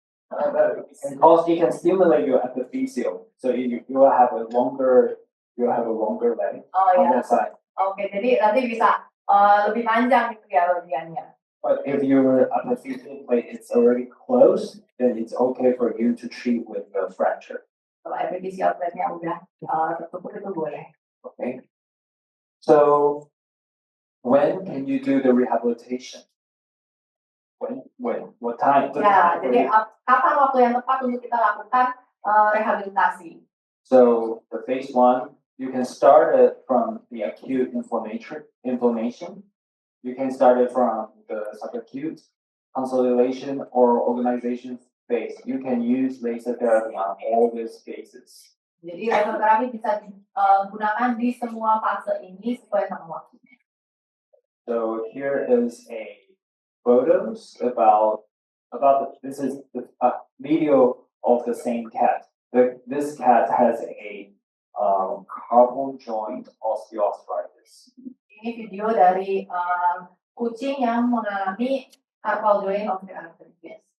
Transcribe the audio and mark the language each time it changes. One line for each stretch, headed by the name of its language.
English: It can stimulate your epiphyseal, so you will have a longer leg on that side.
Indonesian: Oke, jadi nanti bisa lebih panjang gitu ya bagiannya.
English: But if your epiphyseal plate is already closed, then it's okay for you to treat with the fracture.
Indonesian: Kalau epifisial plate-nya udah tertutup itu boleh.
English: Okay. So when can you do the rehabilitation? When? What time?
Indonesian: Ya, jadi kapan waktu yang tepat untuk kita lakukan rehabilitasi?
English: So the phase 1, you can start it from the acute inflammation. You can start it from the subacute, consolidation or organization phase, you can use laser therapy on all these phases.
Indonesian: Jadi laser terapi bisa digunakan di semua fase ini sesuai sama waktunya.
English: So here is a photos about this is the video of the same cat. This cat has a carbon joint osteoarthritis.
Indonesian: Ini video dari kucing yang mengalami carpal joint osteoarthritis.